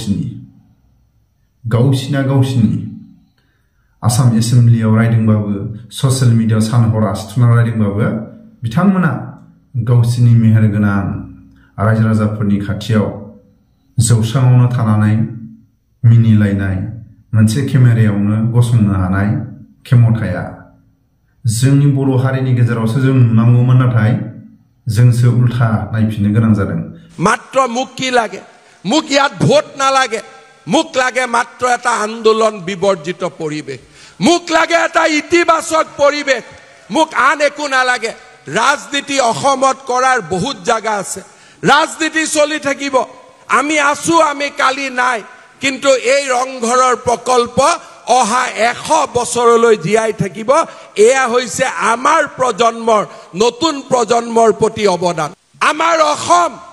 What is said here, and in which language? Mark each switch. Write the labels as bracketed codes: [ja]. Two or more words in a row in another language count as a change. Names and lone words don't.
[brx] गावसिनि आसाम एसेम्बलियाव रायदोंबाबो ससियेल मिडियायाव सानहर आसि थुनानै रायदोंबाबो बिथांमोना गावसिनि मेहेरगोनां रायजो राजाफोरनि खाथियाव जौस्राङावनो थानानै मिनिलायनाय मोनसे केमेरायावनो गसंनो हानाय खेमथाया जोंनि बर' हारिनि गेजेरावसो जों नुनांगौमोन नाथाय जोंसो उल्था नायफिननो गोनां जादों [as] মাত্ৰ মুখ কি লাগে মুখ ইয়াত ভোট নালাগে মুখ লাগে মাত্ৰ এটা আন্দোলন বিবৰ্জিত পৰিবেশ মুখ লাগে এটা ইতিবাচক পৰিবেশ মুখ আন একো নালাগে ৰাজনীতি অসমত কৰাৰ বহুত জায়গা আছে ৰাজনীতি চলি থাকিব আমি আছো আমি কালি নাই কিন্তু এই ৰংঘৰৰ প্ৰকল্প অহা 100 বছৰলৈ জীয়াই থাকিব এয়া হৈছে আমাৰ প্ৰজন্মৰ নতুন প্ৰজন্মৰ প্ৰতি অৱদান আমাৰ অসম